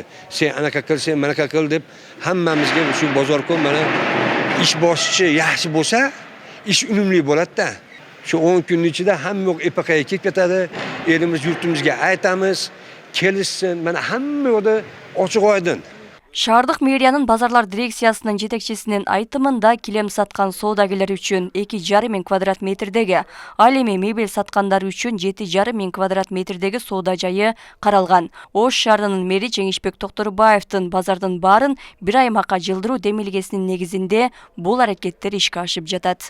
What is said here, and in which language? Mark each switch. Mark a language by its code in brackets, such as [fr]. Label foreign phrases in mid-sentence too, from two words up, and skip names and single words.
[uz] Sen anaqa qil, sen manaqa qil deb hammamizga shu bozorkom mana ish boshchi yaxshi bo'lsa, ish unumli bo'ladi-da. Shu 10 kunning ichida hamma epaqaga ketib ketadi. Elimiz yurtimizga aytamiz, kelishsin. Mana hamma yoqda ochiq-oydin. [ky] Шаардык мэриянын базарлар дирекциясынын жетекчисинин айтымында килем саткан соодагерлер үчүн 2,5 миң квадрат метрдеги, ал эми мебель саткандар үчүн 7,5 миң квадрат метрдеги соода жайы каралган. Ош шаарынын мэри Жеңишбек Токторбаевдин базардын баарын бир аймакка жылдыруу демилгесинин негизинде бул аракеттер ишке ашып жатат.